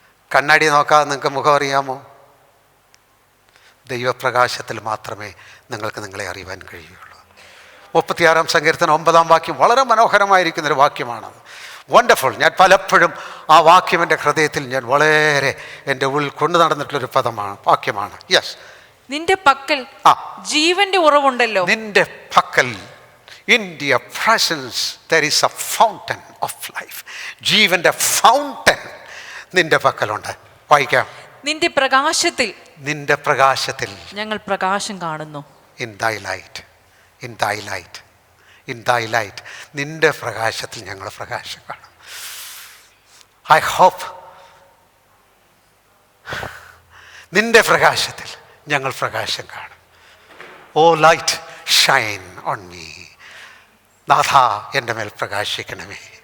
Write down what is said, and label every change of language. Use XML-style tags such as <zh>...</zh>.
<ml>കണ്ണാടി നോക്കാതെ നിങ്ങൾക്ക് മുഖം അറിയാമോ? ദൈവപ്രകാശത്തിൽ മാത്രമേ നിങ്ങൾക്ക് നിങ്ങളെ അറിയുവാൻ കഴിയുള്ളൂ. 36-ാം സങ്കീർത്തനം 9-ാം വാക്യം വളരെ മനോഹരമായിരിക്കുന്നൊരു വാക്യമാണത്. വണ്ടർഫുൾ. ഞാൻ പലപ്പോഴും ആ വാക്യം എൻ്റെ ഹൃദയത്തിൽ ഞാൻ വളരെ എൻ്റെ ഉള്ളിൽ കൊണ്ടു നടന്നിട്ടുള്ളൊരു വാക്യമാണ്. യെസ്. നിന്റെ പക്കൽ ജീവന്റെ ഉറവുണ്ടല്ലോ. നിന്റെ പക്കൽ,</ml> <en>in your presence there is a fountain of life.</en> <ml>ജീവന്റെ ഫൗണ്ടൻ നിന്റെ പക്കലുണ്ട്. വായിക്കാം. നിന്റെ പ്രകാശത്തിൽ, നിന്റെ പ്രകാശത്തിൽ ഞങ്ങൾ പ്രകാശം കാണുന്നു.</ml> <en>in thy light, in thy light, in thy light.</en> <ml>നിന്റെ പ്രകാശത്തിൽ ഞങ്ങൾ പ്രകാശം കാണും.</ml> <en>I hope</en> <ml>നിന്റെ പ്രകാശത്തിൽ ഞങ്ങൾ പ്രകാശം കാണും.</ml> <en>O light shine on me.</en> <ml>നാഥ, എൻ്റെ മേൽ പ്രകാശിക്കണമേ.</ml>